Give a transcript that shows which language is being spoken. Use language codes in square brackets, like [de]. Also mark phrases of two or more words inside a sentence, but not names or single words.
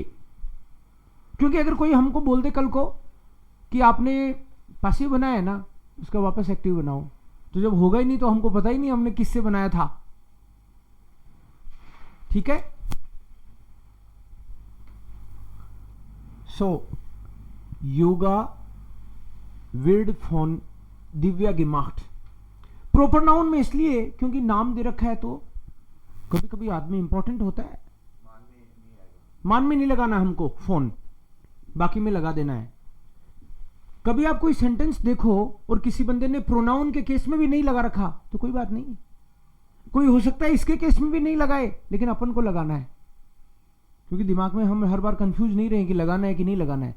[hi] क्योंकि अगर कोई हमको बोल दे कल को कि आपने पैसिव बनाया है ना, उसका वापस एक्टिव बनाओ, तो जब होगा ही नहीं तो हमको पता ही नहीं हमने किससे बनाया था। ठीक है, सो [de] Yoga wird von Divya gemacht. [en] proper noun [hi] में इसलिए क्योंकि नाम दे रखा है, तो कभी कभी आदमी इंपॉर्टेंट होता है, मान में नहीं लगाना हमको फोन, बाकी में लगा देना है। कभी आप कोई सेंटेंस देखो और किसी बंदे ने प्रोनाउन के केस में भी नहीं लगा रखा तो कोई बात नहीं, कोई हो सकता है इसके केस में भी नहीं लगाए, लेकिन अपन को लगाना है, क्योंकि दिमाग में हम हर बार कंफ्यूज नहीं रहे कि लगाना है कि नहीं लगाना है।